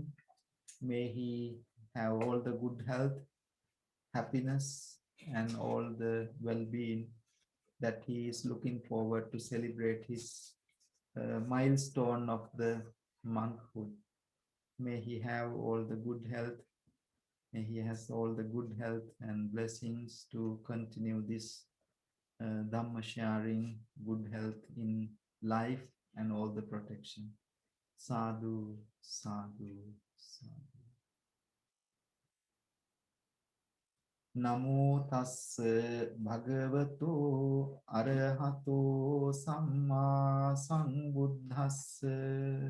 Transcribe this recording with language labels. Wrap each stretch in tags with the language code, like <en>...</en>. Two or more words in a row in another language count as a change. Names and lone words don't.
<en>May he have all the good health, happiness, and all the well-being that he is looking forward to celebrate his milestone of the monkhood. May he have all the good health. May he has all the good health and blessings to continue this Dhamma sharing, good health in life and all the protection.</en> <pi>Sadhu, sadhu, sadhu. Namo tassa bhagavato arahato samma sambuddhassa.</pi>